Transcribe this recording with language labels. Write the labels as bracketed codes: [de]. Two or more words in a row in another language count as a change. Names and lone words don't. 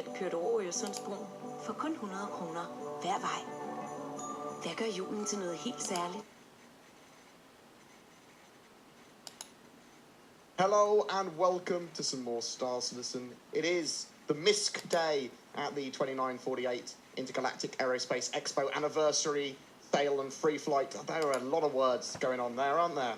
[da] kørt over Øresundsbroen for kun 100 kroner hver vej. Hvad gør julen til noget helt særligt? [en] Hello and welcome to some more Star Citizen. It is the MISC day at the 2948 Intergalactic Aerospace Expo anniversary sale and free flight. There are a lot of words going on there, aren't there?